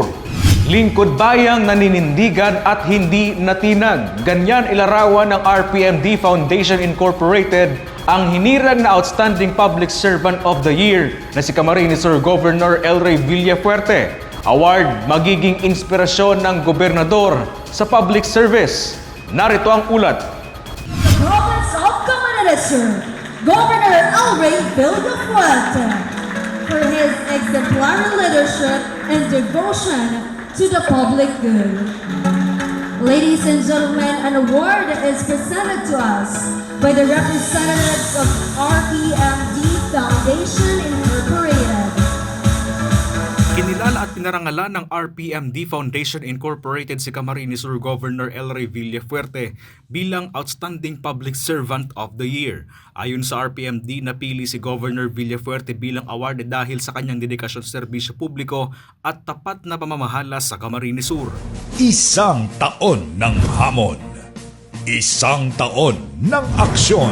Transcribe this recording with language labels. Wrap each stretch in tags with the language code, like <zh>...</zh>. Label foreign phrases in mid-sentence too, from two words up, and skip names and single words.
<tl>Lingkod bayang naninindigan at hindi natinag. Ganyan ilarawan ng RPMD Foundation Incorporated ang hinirang na Outstanding Public Servant of the Year na si Camarines Sur Governor El Rey Villafuerte. Award magiging inspirasyon ng gobernador sa</tl> <en>public service.</en> <tl>Narito ang ulat.</tl> <en>The province of Camarines Sur, Governor El Rey Villafuerte, for his exemplary leadership and devotion to the public good. Ladies and gentlemen, an award is presented to us by the representatives of RPMD Foundation Incorporated.</en> <tl>Kinilala at pinarangalan ng RPMD Foundation Incorporated si Camarines Sur Governor El Rey Villafuerte bilang Outstanding Public Servant of the Year. Ayon sa RPMD, napili si Governor Villafuerte bilang award dahil sa kanyang dedikasyon sa serbisyo publiko at tapat na pamamahala sa Camarines Sur. Isang taon ng hamon. Isang taon ng aksyon.</tl>